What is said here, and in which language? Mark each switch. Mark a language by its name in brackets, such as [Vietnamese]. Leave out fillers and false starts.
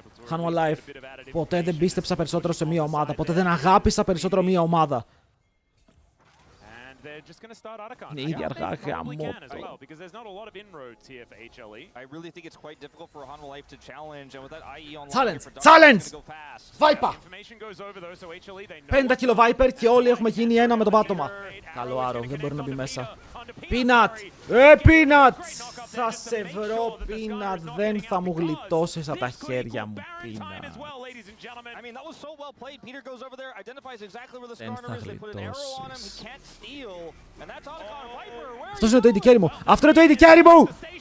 [Greek] Hanwha Life. Ποτέ δεν πίστεψα περισσότερο σε μία ομάδα. Ποτέ δεν αγάπησα περισσότερο μία ομάδα. [English] they're just going to start Arakan. [Greek] Είναι ήδη αργά, γαμώτο. [English] Because there's not a lot of inroads here for HLE. I really think it's quite difficult for Hanwha Life to challenge, and with that IE on Challenge! Viper! Information goes over though, so HLE they know. [Greek] 50 kilo Viper και όλοι έχουμε γίνει ένα με το πάτωμα. Καλό Άρο, δεν μπορεί να μπει μέσα. Peanut! Peanut! Θα σε βρω, Peanut. Δεν θα μου γλιτώσεις από τα χέρια μου, Peanut. [English] I mean, that was so well played. Peter goes over there, identifies exactly where the skarner is. They put an arrow on him. He can't steal. And that's Akoma Viper. [Greek] Αυτός είναι το AD carry μου. Αυτό είναι το AD carry μου!